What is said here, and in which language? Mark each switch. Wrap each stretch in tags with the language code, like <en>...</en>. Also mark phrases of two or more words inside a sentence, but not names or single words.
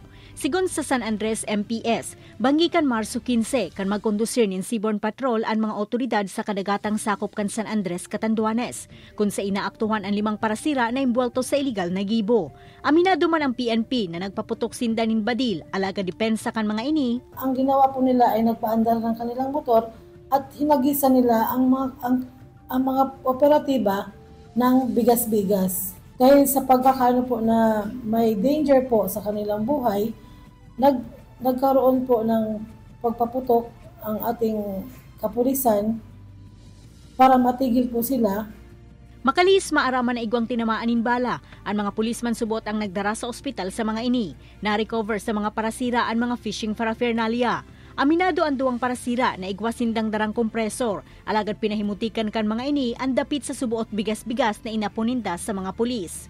<bik>Sigon sa San Andres MPS, banggikan Marso 15 kan magkondusir nin Seaborne Patrol ang mga otoridad sa kadagatang sakop kan San Andres, Catanduanes, kung sa inaaktuhan ang 5 parasira na imbwelto sa iligal na gibo. Aminado man ang PNP na nagpaputok sinda nin badil, alaga depensa kan mga ini.</bik> <tl>Ang ginawa po nila ay nagpaandar ng kanilang motor at hinagisa nila ang mga operatiba ng bigas-bigas. Dahil sa pagkakaano po na may danger po sa kanilang buhay, nagkaroon po ng pagpaputok ang ating kapulisan para matigil po sila.</tl> <bik>Makalis maaraman na igwang tinamaanin bala. Ang mga pulisman subot ang nagdara sa ospital sa mga ini. Na-recover sa mga parasira ang mga</bik> <en>fishing paraphernalia.</en> <bik>Aminado ang duwang parasira na igwasindang darang kompresor. Alagad pinahimutikan kan mga ini ang dapit sa subuot bigas-bigas na inapuninda sa mga pulis.</bik>